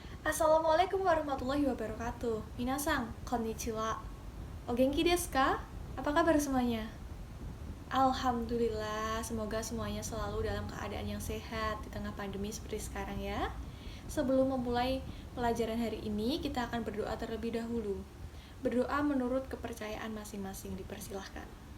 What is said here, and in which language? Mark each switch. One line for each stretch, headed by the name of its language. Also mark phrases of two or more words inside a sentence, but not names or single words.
Arabic: السلام عليكم ورحمة الله وبركاته.
Japanese: 皆さん、こんにちは. お元気ですか?
Indonesian: Apa kabar semuanya? Alhamdulillah, semoga semuanya selalu dalam keadaan yang sehat di tengah pandemi seperti sekarang ya. Sebelum memulai pelajaran hari ini, kita akan berdoa terlebih dahulu. Berdoa menurut kepercayaan masing-masing, dipersilahkan.